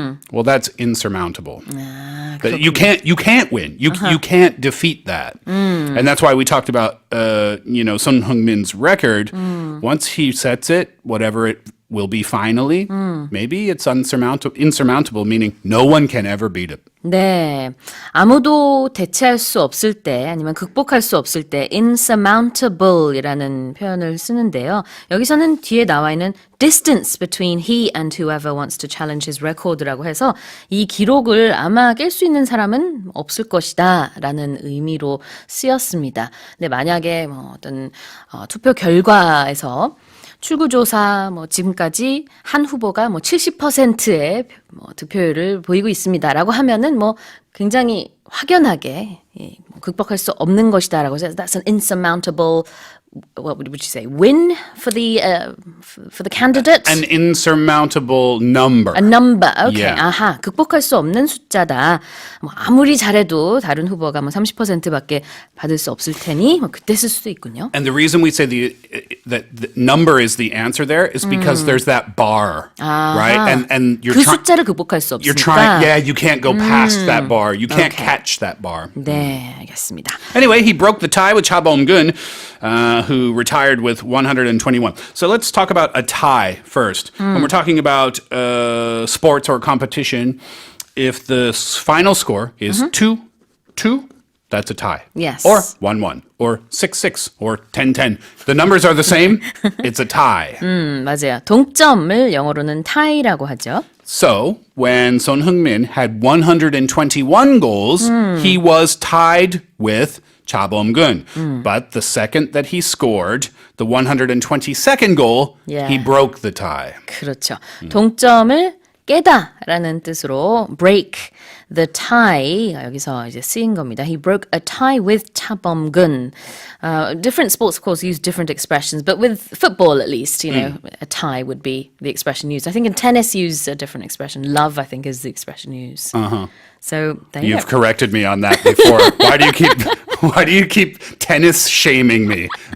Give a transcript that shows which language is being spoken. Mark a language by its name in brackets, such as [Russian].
[English] Well, that's insurmountable. But you can't win. You can't defeat that. And that's why we talked about Son Heung-min's record. Once he sets it, whatever it will be finally, maybe it's insurmountable, meaning no one can ever beat it. [Korean] 네, 아무도 대체할 수 없을 때 아니면 극복할 수 없을 때 insurmountable이라는 표현을 쓰는데요. 여기서는 뒤에 나와 있는 [English] distance between he and whoever wants to challenge his record [Korean] 라고 해서 이 기록을 아마 깰 수 있는 사람은 없을 것이다 라는 의미로 쓰였습니다. 근데 만약에 어떤 투표 결과에서 출구조사 지금까지 한 후보가 70%의 득표율을 보이고 있습니다라고 하면은 굉장히 확연하게 극복할 수 없는 것이다라고 해서 [English] that's an insurmountable what would you say win for the candidate? [Korean] An insurmountable number. A number. Okay. Yeah. 아하. 극복할 수 없는 숫자다. 아무리 잘해도 다른 후보가 30%밖에 받을 수 없을 테니 그때 쓸 수도 있군요. [English] And the reason we say that the number is the answer there is because there's that bar, right? And you're [Korean] 그 숫자를 극복할 수 [English] you're [Korean] 없으니까. [English] trying, you can't go past that bar. You can't catch that bar. [Korean] 네, 알겠습니다. [English] Anyway, he broke the tie with Cha Bom-gun, who retired with 121. So let's talk about a tie first. When we're talking about sports or competition, if the final score is 2-2, that's a tie. Yes. Or 1-1, or 6-6, or 10-10. The numbers are the same, it's a tie. [Korean] 맞아요. 동점을 영어로는 tie라고 하죠. [English] So, when Son Heung-min had 121 goals, he was tied with Cha Bom-gun. But the second that he scored the 122nd goal, Yeah. he broke the tie. [Korean] 그렇죠. 동점을 깨다라는 뜻으로 [English] break the tie [Korean] 여기서 이제 쓰인 겁니다. [English] He broke a tie with Cha Bom-gun. Different sports, of course, use different expressions, but with football, at least, you know, a tie would be the expression used. I think in tennis, use a different expression. Love, I think, is the expression used. So there you You've go. corrected me on that before. Why do you keep tennis shaming me?